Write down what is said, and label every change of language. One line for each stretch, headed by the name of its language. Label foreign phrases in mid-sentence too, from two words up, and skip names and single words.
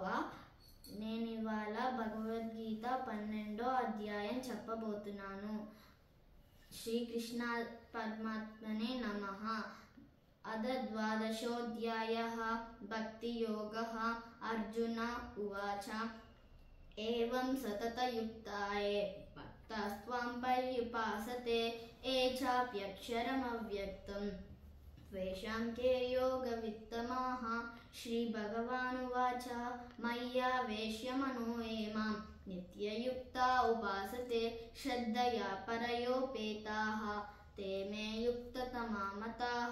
Telugu: నేను ఇవాళ భగవద్గీత 12వ అధ్యాయం చెప్పబోతున్నాను.
Sanskrit: శ్రీకృష్ణ పరమాత్మనే నమః. అద ద్వాదశోऽధ్యాయః భక్తియోగः. అర్జున ఉవాచ एवं सततयुक्ताये भक्तास्त्वां पर्युपासते ये चाप्यक्षरमव्यक्तं त्वेषां के योगवित्तमाः. श्रीभगवानुवाच मय्यावेश्य मनो ये मां नित्ययुक्ता उपासते श्रद्धया परयोपेताः ते मे युक्ततमा मताः.